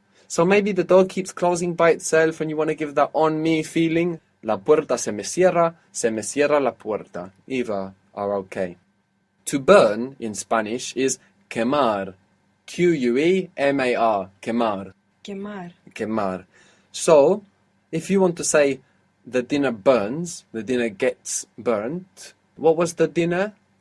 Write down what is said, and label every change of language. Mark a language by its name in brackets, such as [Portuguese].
[English] So maybe the door keeps closing by itself and you want to give that on me feeling. [Spanish] La puerta se me cierra la puerta. [English] Either are okay. To burn in Spanish is quemar. [Spanish] Quemar. Quemar. Quemar. Quemar. [English] So, if you want to say the dinner burns, the dinner gets burnt, what was the dinner?